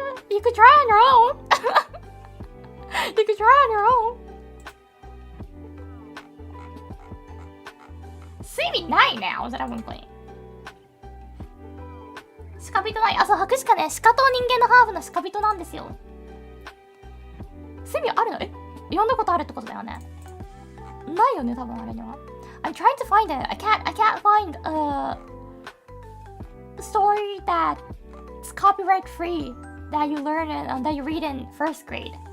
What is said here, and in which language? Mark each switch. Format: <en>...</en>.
<en>You could try on your own. You could try on your own.</en> <ja>スイミーないね、青空文庫に。鹿人ない。あ、そう、博士かね、鹿と人間のハーフの鹿人なんですよ。スイミーあるの？読んだことあるってことだよね。ないよね、多分あれには。</ja> <en>I'm trying to find it. I can't find a story that's copyright free that you learn and that you read in first grade.</en>